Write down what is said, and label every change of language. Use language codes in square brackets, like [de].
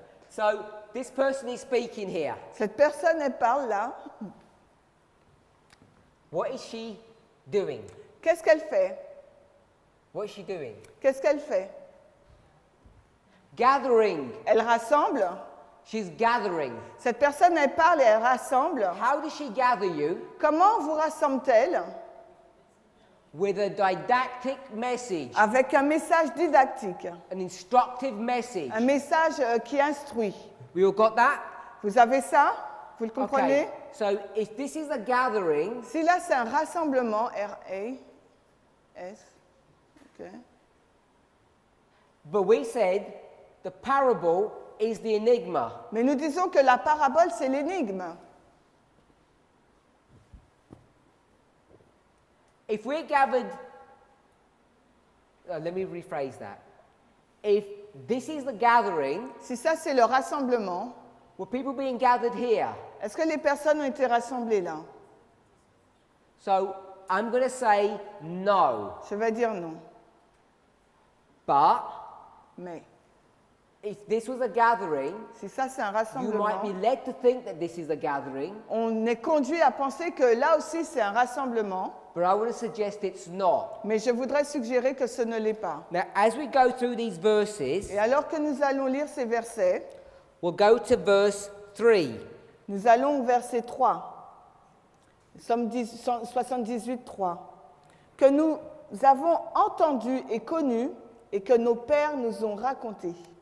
[en] So this person is speaking here. [fr] Cette personne, elle parle là. [en] What is she doing? [fr] Qu'est-ce qu'elle fait? [en] What is she doing? [fr] Qu'est-ce qu'elle fait? [en] Gathering. [fr] Elle rassemble. [en] She's gathering. [fr] Cette personne, elle parle et elle rassemble. [en] How does she gather you? [fr] Comment vous rassemble-t-elle? [en] With a didactic message, [fr] Avec un message didactique, [en] an instructive message. [fr] un message qui instruit. [en] We all got that? [fr] Vous avez ça? Vous le comprenez? [en] Okay. So if this is a gathering, [fr] Si là, c'est un rassemblement, R-A-S, ok. [en] but we said the parable is the enigma. [fr] Mais nous disons que la parabole, c'est l'énigme. [en] If we're gathered, let me rephrase that. If this is the gathering, [fr] Si ça, c'est le rassemblement, [en] were people being gathered here? [fr] est-ce que les personnes ont été rassemblées là? [en] So I'm going to say no. [fr] Je vais dire non. [en] But [fr] Mais [en] if this was a gathering, [fr] si ça, c'est un [en] you might [fr] rassemblement, [en] be led to think that this is a gathering, [fr] on est conduit à penser que là aussi, c'est un rassemblement. [en] but I want to suggest it's not. [fr] Mais je voudrais suggérer que ce ne l'est pas. [en] Now, as we go through these verses, [fr] Et alors que nous allons lire ces versets, [en] we'll go to verse 3. [fr] nous allons au verset 3. Somme 78, 3. Que nous avons entendu et connu et que nos pères nous ont raconté.